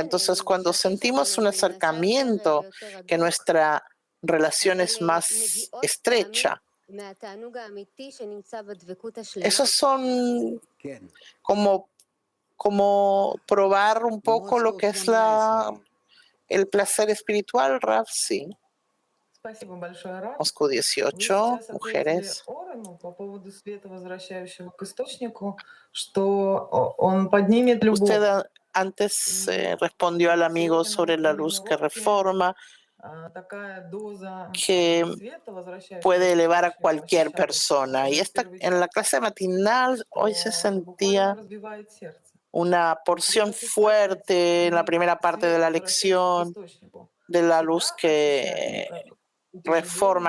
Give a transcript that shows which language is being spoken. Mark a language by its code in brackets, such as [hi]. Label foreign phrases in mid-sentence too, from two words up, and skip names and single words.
[es] Entonces, cuando sentimos un acercamiento, que nuestra relación es más estrecha, esos son como probar un poco lo que es el placer espiritual, Rav, sí. [ru] Спасибо большое, Раф. [es] Moscú 18, mujeres. [ru] По поводу света, возвращающего к источнику, что он поднимет любовь. [es] Usted Antes respondió al amigo sobre la luz que reforma, que puede elevar a cualquier persona. Y en la clase matinal hoy se sentía una porción fuerte en la primera parte de la lección de la luz que reforma.